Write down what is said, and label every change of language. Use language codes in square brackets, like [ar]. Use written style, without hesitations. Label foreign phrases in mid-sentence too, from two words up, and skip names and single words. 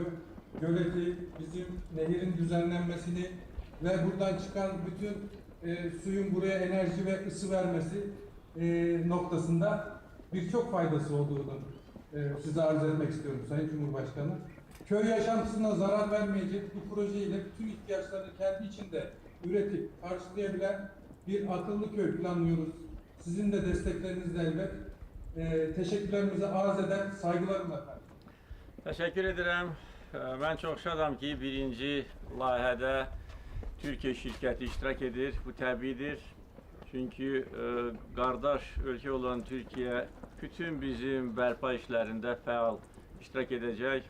[tr] Göleti, bizim nehirin düzenlenmesini ve buradan çıkan bütün suyun buraya enerji ve ısı vermesi noktasında birçok faydası olduğunu size arz etmek istiyorum Sayın Cumhurbaşkanı. Köy yaşantısına zarar vermeyecek bu projeyle bütün ihtiyaçlarını kendi içinde üretip karşılayabilen bir akıllı köy planlıyoruz. Sizin de desteklerinizle elbet. teşekkürlerimizi arz eder, saygılarımla efendim. [az] Təşəkkür edirəm. Mən çox şadam ki, birinci layihədə Türkiyə şirkəti iştirak edir. Bu təbiidir. Çünki qardaş ölkə olan Türkiyə bütün bizim bərpa işlərində fəal iştirak edəcək.